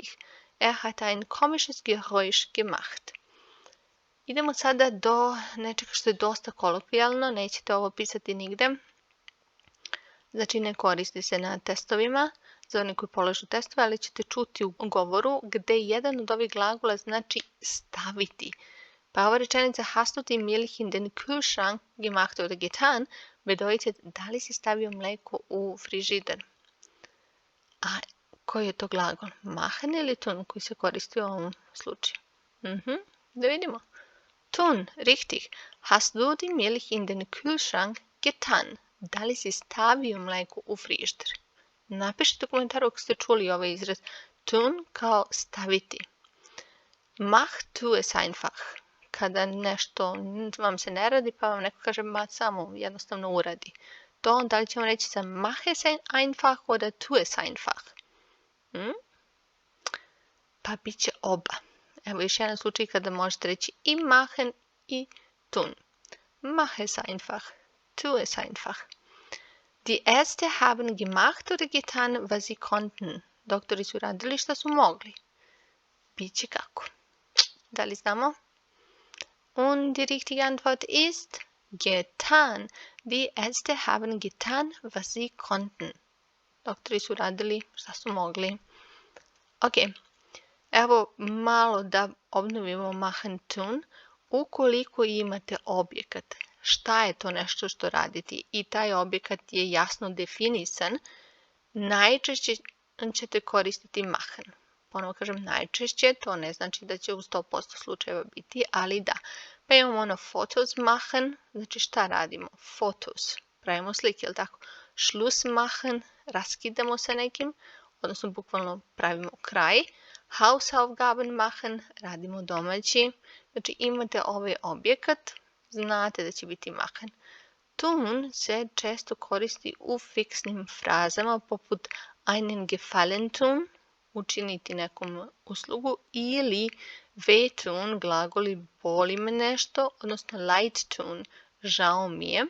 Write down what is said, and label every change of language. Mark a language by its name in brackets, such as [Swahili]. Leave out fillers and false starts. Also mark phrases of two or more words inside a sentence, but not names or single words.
[German] Hat ein komisches Geräusch gemacht. [Serbian] Idemo sada do nečega što je dosta kolokvijalno, nećete ovo pisati nigde. Znači ne koristi se na testovima, za one koji polažu testove, ali ćete čuti u govoru gde jedan od ovih glagola znači staviti. Pa ova rečenica [German] hast du die Milch in den Kühlschrank gemacht oder getan bedeutet [Serbian] da li si stavio mleko u frižider. A koji je to glagol? Machen ili tun koji se koristi u ovom slučaju? Da vidimo. [German] Tun, richtig. Hast du die Milch in den Kühlschrank getan? [Serbian] Da li si stavio mleko u frižider? Napišite u komentaru ako ste čuli ovaj izraz tun kao staviti. [German] Mach tu es einfach. [Serbian] Kada nešto vam se ne radi pa vam neko kaže samo jednostavno uradi. To da li ćemo reći sa [German] mach es einfach oder tu es einfach? [Serbian] Pa bit će oba. Evo još jedan slučaj kada možete reći i machen i tun. [German] Mach es einfach. Tu es einfach. Die Ärzte haben gemacht oder getan, was sie konnten. [Serbian] Doktori su radili šta su mogli. Biće kako. Da li znamo? [German] Und die richtige Antwort ist getan. Die Ärzte haben getan, was sie konnten. [Serbian] Doktori su radili šta su mogli. Ok. Evo malo da obnovimo [German] machen tun. [Serbian] Ukoliko imate objekat, šta je to nešto što raditi i taj objekat je jasno definisan, najčešće ćete koristiti machen. Ponovo kažem najčešće, to ne znači da će u 100% slučajeva biti, ali da. Pa imamo ono [German] Fotos machen, [Serbian] znači šta radimo? Fotos, pravimo slike, jel tako? Schluss machen, raskidamo sa nekim, odnosno bukvalno pravimo kraj. Hausaufgaben machen, radimo domaći. Znači imate ovaj objekat, znate da će biti machen. Tun se često koristi u fiksnim frazama poput [German] einen Gefallen tun, [Serbian] učiniti nekom uslugu, ili wehtun, glagoli boli me nešto, odnosno [German] leid tun, [Serbian] žao mi je.